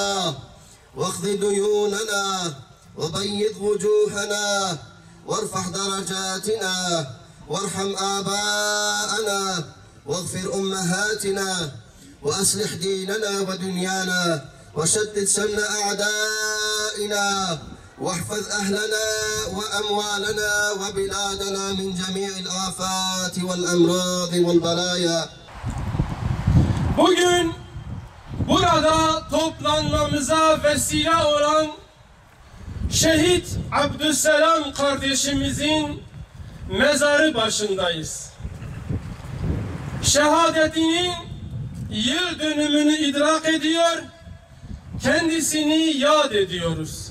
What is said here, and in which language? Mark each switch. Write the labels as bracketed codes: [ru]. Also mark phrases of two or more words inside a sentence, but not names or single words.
[ar] واقض ديوننا وبيض وجوهنا وارفع درجاتنا وارحم آباءنا واغفر أمهاتنا وأصلح ديننا ودنيانا وشتت شمل أعدائنا واحفظ أهلنا وأموالنا وبلادنا من جميع الآفات والأمراض والبلايا. [tr] Bugün burada toplanmamıza vesile olan Şehit Abdüsselam kardeşimizin mezarı başındayız. Şehadetinin yıl dönümünü idrak ediyor, kendisini yad ediyoruz.